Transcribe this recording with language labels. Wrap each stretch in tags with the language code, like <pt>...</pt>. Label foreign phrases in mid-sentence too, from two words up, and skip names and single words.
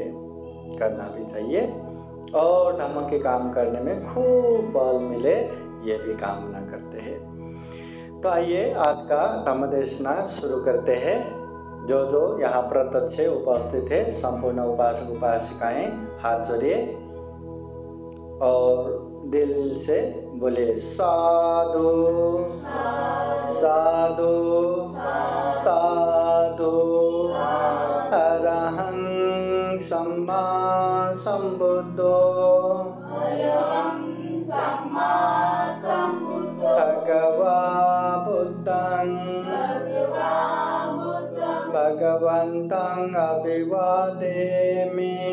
<hi>करना भी चाहिए और धम्म के काम करने में खूब बल मिले, ये भी कामना करते हैं। तो आइए आज का धम्म देशना शुरू करते हैं। जो यहाँ प्रत्यक्ष उपस्थित है संपूर्ण उपासक उपासिकाएं हाथ जोड़िए और दिल से बोले</hi> <pi>साधु साधु साधु अरहं सम्मा संबुद्धो भगवा बुद्धं भगवन्तं अभिवादेमि</pi>